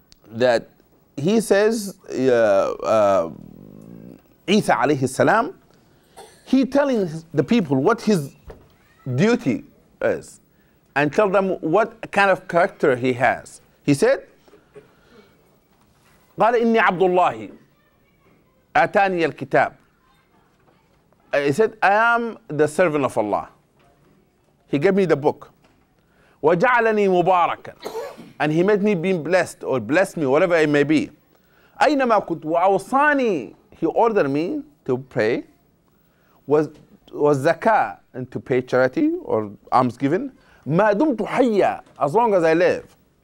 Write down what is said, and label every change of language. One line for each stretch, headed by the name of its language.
English: That he says, Isa alayhi salam, he telling the people what his duty is, and tell them what kind of character he has. He said,
Arabic: قال إني عبد الله آتاني الكتاب.
English: He said, I am the servant of Allah. He gave me the book.
Arabic: وجعلني مباركا.
English: and he made me be blessed or blessed me, whatever it may be.
Arabic: أينما كنت وأوصاني,
English: he ordered me to pray, was zakah, and to pay charity or alms given,
Arabic: ما دمت حيا,
English: as long as I live.